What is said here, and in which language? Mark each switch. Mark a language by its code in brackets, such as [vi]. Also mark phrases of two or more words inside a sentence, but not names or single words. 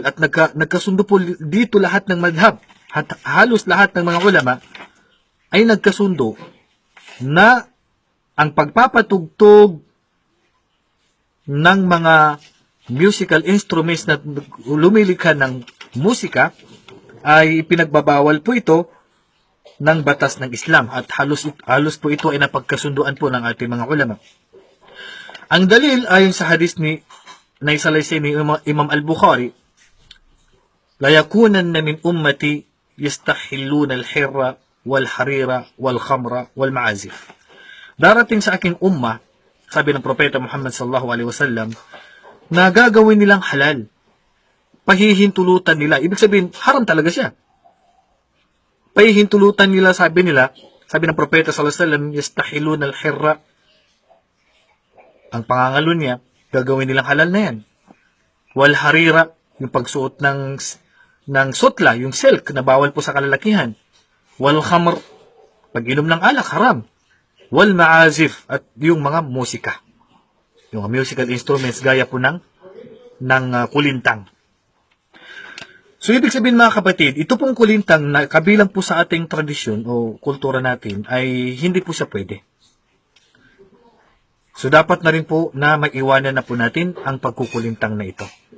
[tl] At nagkasundo po dito lahat ng madhab. At halos lahat ng mga ulama ay nagkasundo na ang pagpapatugtog ng mga [en] musical instruments [tl] na lumilikha ng musika ay pinagbabawal po ito ng batas ng Islam. At halos po ito ay napagkasunduan po ng ating mga ulama. Ang dalil ayon sa hadis ni naisalaysay ni Imam Al-Bukhari, [ar] لا يكونن من أمتي يستحلون الحر والحرير والخمر والمعازف. [tl] Darating sa aking umma, sabi ng propeta Muhammad [ar] صلى الله عليه وسلم, [tl] na gagawin nilang halal. Pahihintulutan nila. Ibig sabihin, haram talaga siya. Pahihintulutan nila, sabi ng propeta [ar] صلى الله عليه وسلم, يستحلون الحر. [tl] Ang pangangalo niya, gagawin nilang halal na yan. Wal-harira, yung pagsuot ng sutla, yung silk, na bawal po sa kalalakihan. Wal-khamr, pag-inom ng alak, haram. Wal-ma'azif, at yung mga musika. Yung [en] musical instruments, [tl] gaya po ng kulintang. So, ibig sabihin mga kapatid, ito pong kulintang na kabilang po sa ating tradisyon o kultura natin ay hindi po siya pwede. So, dapat na rin po na maiwanan na po natin ang pagkukulintang na ito.